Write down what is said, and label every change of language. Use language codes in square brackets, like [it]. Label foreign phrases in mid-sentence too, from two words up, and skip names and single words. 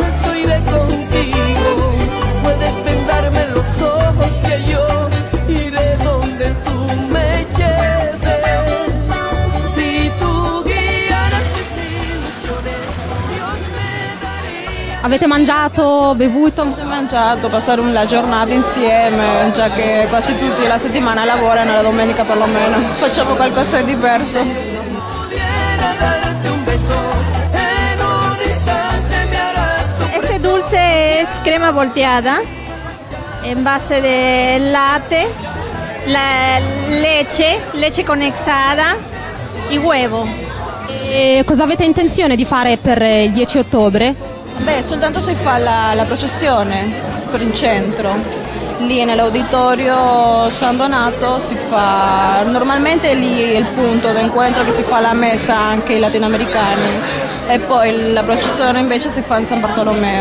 [it] Avete mangiato, bevuto? Abbiamo mangiato, passare la giornata insieme, già che quasi tutti la settimana lavorano, la domenica perlomeno. Facciamo qualcosa di diverso. [es] Este dulce es crema volteada en base de latte, leche condensada y huevo. [it] E cosa avete intenzione di fare per il 10 ottobre? Beh, soltanto si fa la processione per il centro, lì nell'auditorio San Donato si fa, normalmente lì è il punto d'incontro che si fa la messa anche ai latinoamericani, e poi la processione invece si fa in San Bartolomeo.